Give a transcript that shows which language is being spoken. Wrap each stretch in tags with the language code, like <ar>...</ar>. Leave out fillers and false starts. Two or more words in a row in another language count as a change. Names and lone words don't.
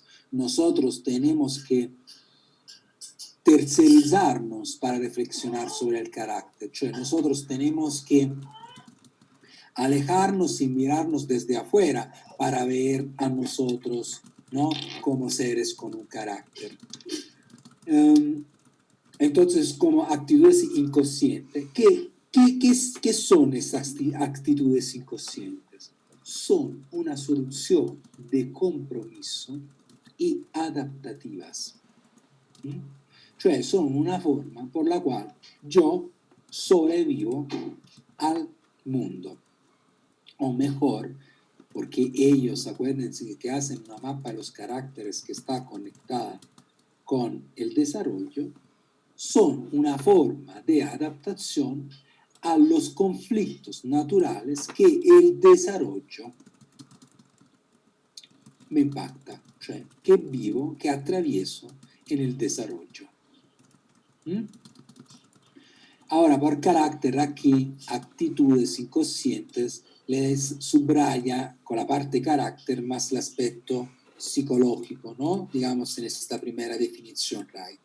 <es>Nosotros tenemos que tercerizarnos para reflexionar sobre el carácter, cioè nosotros tenemos que alejarnos y mirarnos desde afuera para ver a nosotros, ¿no?, como seres con un carácter. Entonces, como actitudes inconscientes, ¿qué son esas actitudes inconscientes? Son una solución de compromiso y adaptativas.</es> <it>Cioè sono</it> <es>una forma por la cual yo sobrevivo al mundo. O mejor, porque ellos, acuérdense que hacen una mapa de los caracteres que está conectada con el desarrollo, son una forma de adaptación a los conflictos naturales que el desarrollo me impacta,</es> <it>cioè che vivo, che</it> <es>atravieso en el desarrollo. Ahora, por carácter, aquí, actitudes inconscientes, les subraya con la parte carácter más el aspecto psicológico, ¿no? Digamos, en esta primera definición, Reich.</es>